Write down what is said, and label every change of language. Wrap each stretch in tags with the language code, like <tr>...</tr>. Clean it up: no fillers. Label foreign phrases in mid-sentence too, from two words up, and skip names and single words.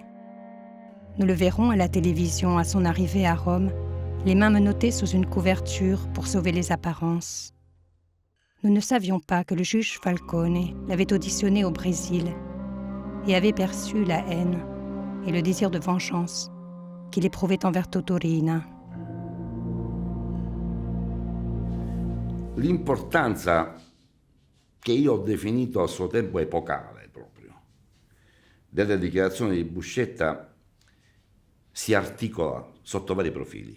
<fr>Nous le verrons à la télévision à son arrivée à Rome, les mains menottées sous une couverture pour sauver les apparences. Nous ne savions pas que le juge Falcone l'avait auditionné au Brésil et avait perçu la haine et le désir de vengeance qu'il éprouvait envers Totorina.</fr> <it>L'importanza che io ho definito a suo tempo epocale proprio delle dichiarazioni di Buscetta si articola sotto vari profili.</it>